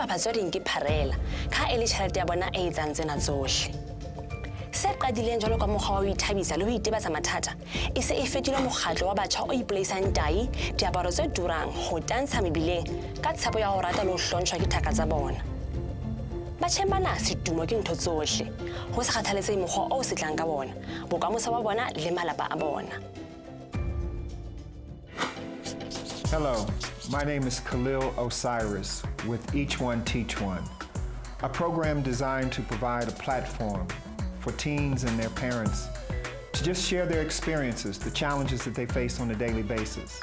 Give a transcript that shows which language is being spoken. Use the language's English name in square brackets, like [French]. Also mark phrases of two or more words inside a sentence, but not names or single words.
[Southern Sotho] batswadi ke pharela ka e le tjhelete ya bona e etsang tsena tsohle se qadileng jalo ka mokgwa wa ho ithabisa le ho itebatsa mathata e se e fetile mokgatlo wa batjha o ipoleisang tai diaparo tse turang ho tantsha mebileng ka tshepo ya ho rata le ho hlontshwa ke thaka tsa bona batjheng bana setumo ke ntho tsohle ho se kgathaletse mokgwa o se tlang ka bona bokamoso ba bona le malapa a bona. [English] Hello, my name is Khalil Osiris with Each One Teach One, a program designed to provide a platform for teens and their parents to just share their experiences, the challenges that they face on a daily basis.